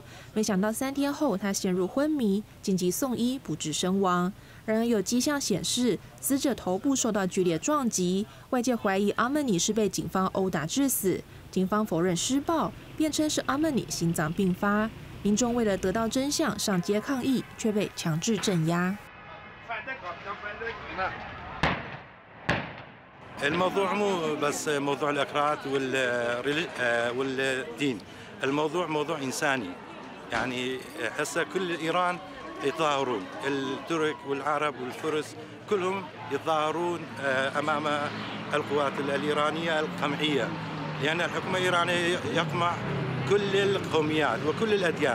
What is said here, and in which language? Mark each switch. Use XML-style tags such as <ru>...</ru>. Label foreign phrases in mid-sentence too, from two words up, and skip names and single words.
<zh>没想到3天后，她陷入昏迷，紧急送医，不治身亡。然而有迹象显示，死者头部受到剧烈撞击，外界怀疑阿曼尼是被警方殴打致死。警方否认施暴，辩称是阿曼尼心脏病发。民众为了得到真相上街抗议，却被强制镇压。</zh> <ar>الموضوع مو بس موضوع الأكراد والدين، الموضوع موضوع إنساني. يعني هسه كل إيران يتظاهرون، الترك والعرب والفرس كلهم يتظاهرون أمام القوات الإيرانية القمعية، لأن الحكومة الإيرانية يقمع كل القوميات وكل الأديان.</ar>